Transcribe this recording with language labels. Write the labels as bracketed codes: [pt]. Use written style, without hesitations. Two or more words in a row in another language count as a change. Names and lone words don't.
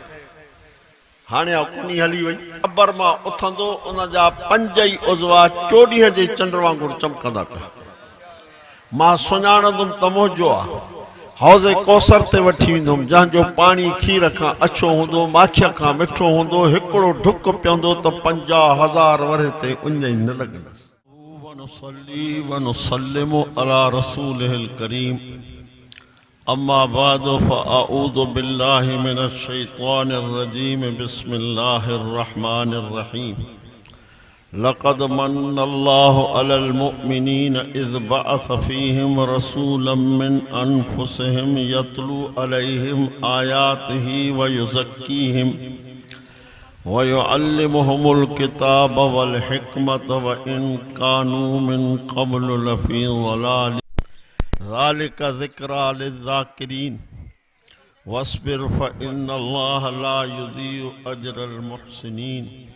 [sd] हाणे कुनी हली वई, अबर मां उथंदो, उन जा 5 ई उज़वा चोॾीह जे चंड वांगुरु चमकंदा पिया। मां सुञाणंदुमि त मुंहिंजो आहे। हौज़े कौसर ते वठी वेंदुमि, जंहिंजो पाणी खीर खां अछो हूंदो, माखीअ खां मिठो हूंदो। हिकिड़ो ढुक पीअंदो त 50,000 वरे ते उञ ई न लॻंदसि। [ar] ونصلي ونسلم على رسوله الكريم أما بعد فأعوذ بالله من الشيطان الرجيم بسم الله الرحمن الرحيم. لقد من الله على المؤمنين إذ بعث فيهم رسولا من أنفسهم يتلو عليهم آياته ويزكيهم ويعلمهم الكتاب والحكمة وإن كانوا من قبل لفي ضلال ذلك ذكرى للذاكرين واصبر فإن الله لا يضيع أجر المحسنين.